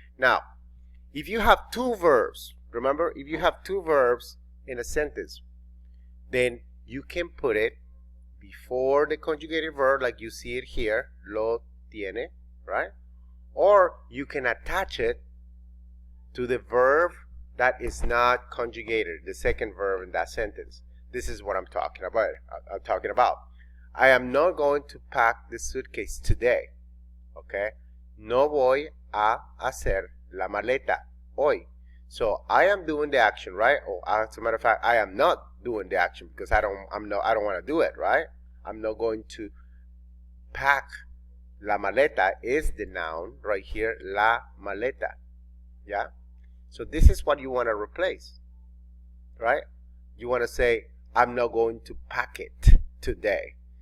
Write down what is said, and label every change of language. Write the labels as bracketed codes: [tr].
[en] Now, if you have two verbs, remember, if you have two verbs in a sentence, then you can put it before the conjugated verb, like you see it here, [es] lo tiene, [en] right? Or you can attach it to the verb that is not conjugated, the second verb in that sentence. This is what I'm talking about. I am not going to pack the suitcase today. Okay? [es] No voy a hacer la maleta hoy. [en] So I am doing the action, right? Or as a matter of fact, I am not doing the action because I don't want to do it, right? I'm not going to pack. La maleta is the noun right here, la maleta. Yeah? So this is what you want to replace, right? You want to say, I'm not going to pack it today.